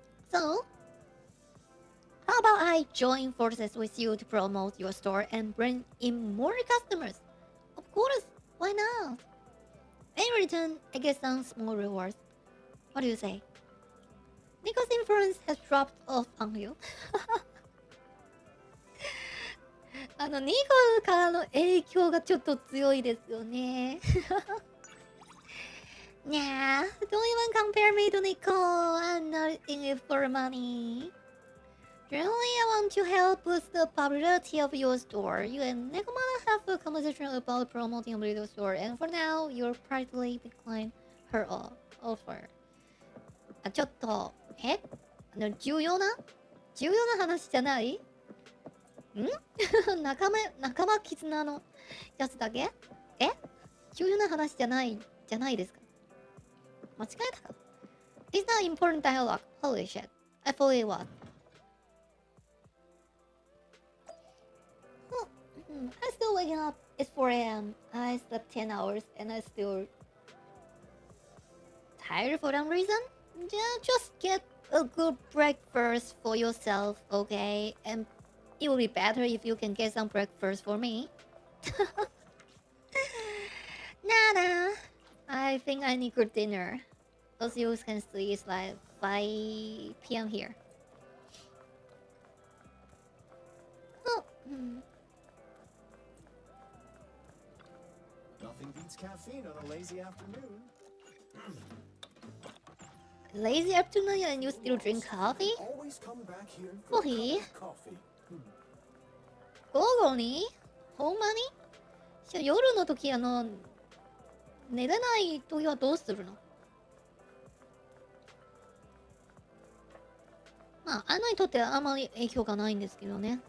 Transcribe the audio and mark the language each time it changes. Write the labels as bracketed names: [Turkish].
[English] So, how about I join forces with you to promote your store and bring in more customers? Of course, why not? In return, I get some small rewards. What do you say? Nico's influence has dropped off on you. [Japanese] ニコからの影響がちょっと強いですよね。 [English] Nah, don't even compare me to Nico. I'm not in it for money. Generally, I want to help boost the popularity of your store. You and Nekomata have a conversation about promoting a video store, and for now, you're practically decline her offer. [Japanese] あ、ちょっと、重要な話じゃない？仲間絆のやつだけ？重要な話じゃないですか？間違えたか？ [English] It's not important dialogue. Holy shit. I fully was. I'm still waking up. It's 4 a.m. I slept 10 hours and I'm still tired for some reason. Just get a good breakfast for yourself, okay? And it will be better if you can get some breakfast for me. Nada. I think I need good dinner. As you can see, it's like 5 p.m. here. Oh. Nothing beats caffeine on a lazy afternoon. Lazy afternoon and you still drink coffee? Always come back here for a Coffee? cup of coffee. [Japanese] 午後に？ほんまに？じゃあ夜の時寝れない時はどうするの？まあ、アンナにとってはあんまり影響がないんですけどね。